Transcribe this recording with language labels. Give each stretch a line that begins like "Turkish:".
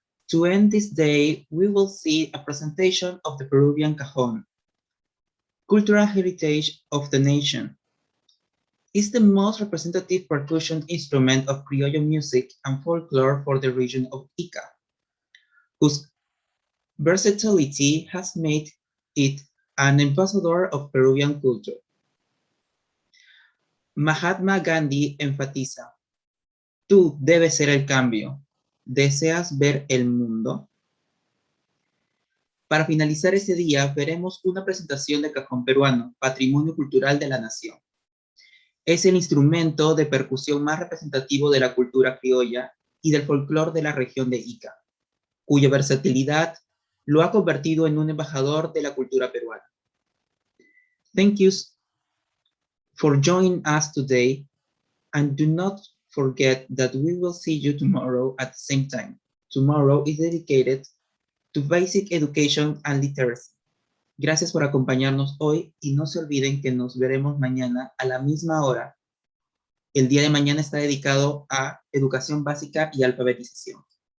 English: To end this day, we will see a presentation of the Peruvian cajon, cultural heritage of the nation. It's the most representative percussion instrument of criollo music and folklore for the region of Ica, whose versatility has made it an ambassador of Peruvian culture.
Spanish: Mahatma Gandhi enfatiza, tú debes ser el cambio. ¿Deseas ver el mundo? Para finalizar este día, veremos una presentación de cajón peruano, patrimonio cultural de la nación. Es el instrumento de percusión más representativo de la cultura criolla y del folclore de la región de Ica, cuya versatilidad lo ha convertido en un embajador de la cultura peruana.
English: Thank you for joining us today, and do not forget that we will see you tomorrow at the same time. Tomorrow is dedicated to basic education and literacy.
Spanish: Gracias por acompañarnos hoy y no se olviden que nos veremos mañana a la misma hora. El día de mañana está dedicado a educación básica y alfabetización.